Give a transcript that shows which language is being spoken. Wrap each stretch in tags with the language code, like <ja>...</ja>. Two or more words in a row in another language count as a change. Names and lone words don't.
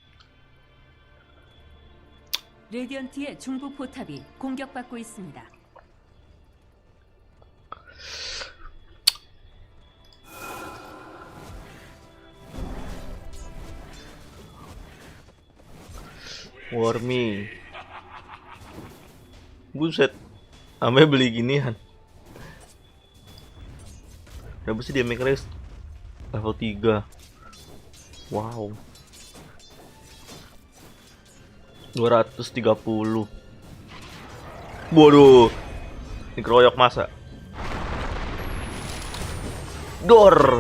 <ko>레디언트의 중부 포탑이 공격받고 있습니다.</ko> <id>Wormy. Buset. Sampai beli ginian. Berapa sih dia make race? Level 3. Wow. 230. Waduh. Dikeroyok masa. Dor.</id>